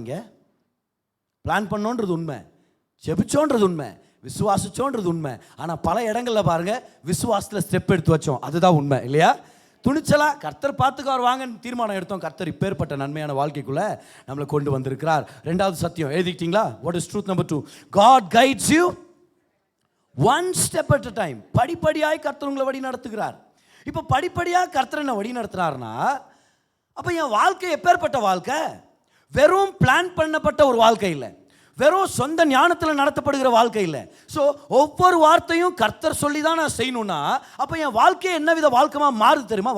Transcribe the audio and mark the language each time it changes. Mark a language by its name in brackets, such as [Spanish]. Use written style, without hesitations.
[Tamil] இங்கே பிளான் பண்ணோன்றது உண்மை, ஜெபிச்சோன்றது உண்மை, விசுவாசிச்சோன்றது உண்மை. ஆனால் பல இடங்களில் பாருங்க விசுவாசத்தில் ஸ்டெப் எடுத்து வச்சோம், அதுதான் உண்மை இல்லையா? துணிச்சலா கர்த்தர் பார்த்துக்கார் வாங்கன்னு தீர்மானம் எடுத்தோம். கர்த்தர் இப்பேற்பட்ட நன்மையான வாழ்க்கைக்குள்ள நம்மளை கொண்டு வந்திருக்கிறார். ரெண்டாவது சத்தியம் எழுதிக்கிட்டீங்களா? [English] What is truth number 2? God guides you one step at a time. [Tamil] படிப்படியாய் கர்த்தர் உங்களை வழி நடத்துகிறார். இப்போ படிப்படியாக கர்த்தர் என்ன வழி நடத்துறாருன்னா, அப்போ என் வாழ்க்கை எப்பேற்பட்ட வாழ்க்கை? வெறும் பிளான் பண்ணப்பட்ட ஒரு வாழ்க்கை இல்லை, வெறும் சொந்த ஞானத்தில் நடத்தப்படுகிற வாழ்க்கை இல்லை. ஸோ ஒவ்வொரு வார்த்தையும் கர்த்தர் சொல்லி தான் நான் செய்யணும்னா, அப்போ என் வாழ்க்கையை என்ன வித வாழ்க்கையாக மாறுது தெரியுமா?